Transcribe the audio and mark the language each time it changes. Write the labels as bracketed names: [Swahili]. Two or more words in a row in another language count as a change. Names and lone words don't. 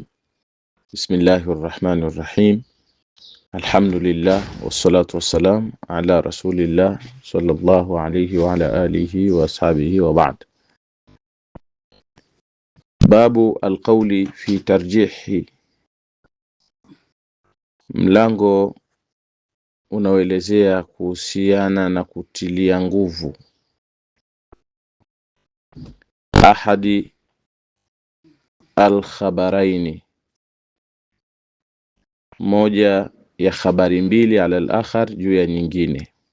[Arabic] بسم الله الرحمن الرحيم. الحمد لله والصلاة والسلام على رسول الله صلى الله عليه وعلى آله وأصحابه وبعد. باب القول في ترجيح. [Swahili] Mlango unaoelezea kuhusiana na kutilia nguvu [Arabic] أحد الخبرين, [Swahili] moja ya habari mbili, [Arabic] على الآخر, [Swahili] juu ya nyingine.